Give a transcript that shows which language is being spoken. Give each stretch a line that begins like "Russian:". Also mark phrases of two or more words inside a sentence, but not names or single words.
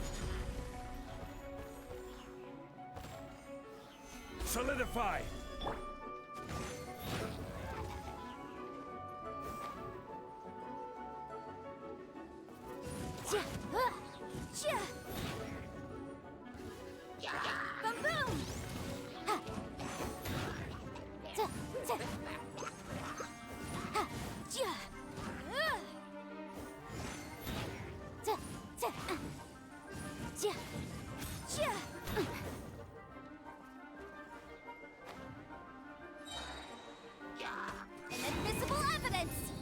English: Solidify! Boom boom! Ha! Ta, ta. Ha! Ja! Ta, ta. Ja! Ja! Inadmissible evidence!